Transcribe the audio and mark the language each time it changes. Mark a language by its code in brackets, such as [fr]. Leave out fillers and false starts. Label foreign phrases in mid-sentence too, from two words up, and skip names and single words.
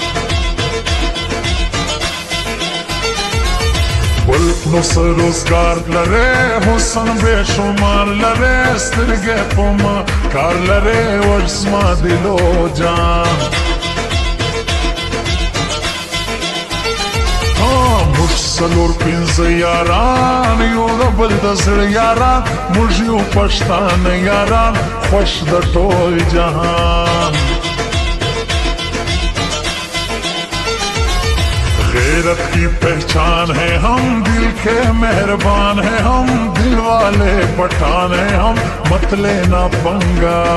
[ps] بل نو څه روزګار لرې حسن بې شمار لرې سترګې په ما کار لرې وږ زما دلو جان موږ څلور پنځه یاران یو د بل د زړه یاران موږ یو پښتانه یاران خوښ د ټول جهان [ur] غیرت کی پہچان ہے ہم دل کے مہربان ہے ہم دل والے پٹھان ہے ہم مت لینا پنگا